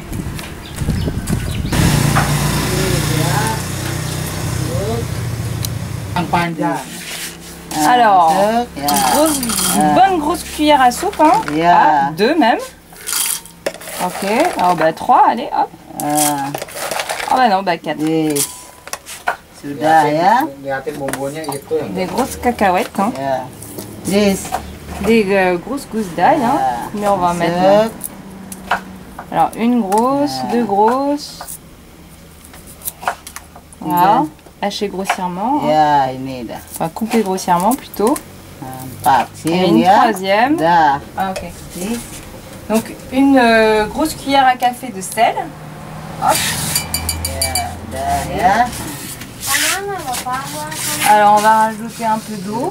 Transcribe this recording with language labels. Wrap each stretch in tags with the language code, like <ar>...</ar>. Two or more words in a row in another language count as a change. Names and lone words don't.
<fr>Alors, une bonne grosse cuillère à soupe, hein? Ah, 2 même. Ok, alors bah 3, allez, hop. Oh bah non, bah 4.</fr> <id>Sudah ya.</id> <fr>Des grosses cacahuètes, hein? Yes. Des grosses gousses d'ail, hein? Mais on va en mettre là. Alors, une grosse, 2 grosses. Voilà, hacher grossièrement.</fr> <id>Ya, ini dah.</id> <fr>Enfin, couper grossièrement plutôt. 4. Et une troisième. Dah. Ah, ok. Donc, une grosse cuillère à café de sel. Hop.</fr> <id>Dah ya.</id> <fr>Alors, on va rajouter un peu d'eau.</fr>